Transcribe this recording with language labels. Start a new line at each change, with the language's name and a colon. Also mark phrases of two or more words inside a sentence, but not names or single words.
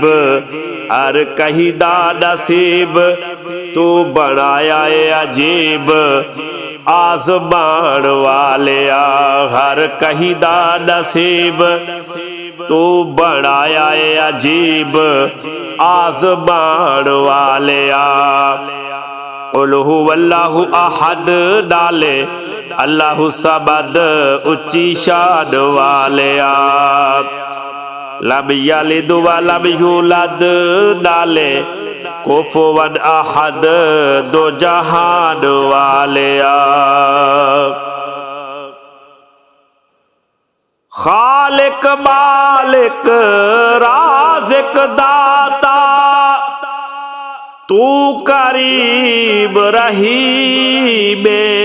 Punjabi: ہر کہیں دا نصیب تو بنایا ہے عجیب آزمان والیا. ہر کہیں دا نصیب تو بنایا ہے عجیب آزمان والیا.
Arabic: قل هو الله أحد डाले الله الصمد
Punjabi: اچی شان والیا.
Arabic: لم يلد ولم يولد डाले كفوا أحد
Punjabi: دو جہان والیا. خالق مالک رازق داتا تو قریب رہیبے,